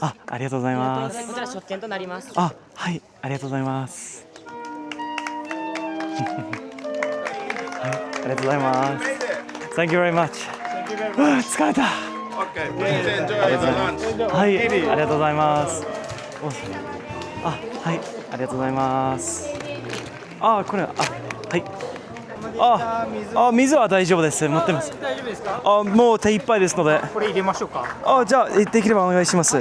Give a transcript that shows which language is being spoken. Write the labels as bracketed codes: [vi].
[ja] あ、ありがとうございます。こちら食券となります。あ、はい、ありがとうございます。はい、ありがとうございます。 [en] Thank you very much. [ja] 疲れた。 [en] Okay, please enjoy your lunch. [ja] はい、ありがとうございます。あ、はい、ありがとうございます。あ、これ、あ、はい。水は大丈夫です。持ってます。大丈夫ですか？もう手いっぱいですので。これ入れましょうか。じゃあできればお願いします。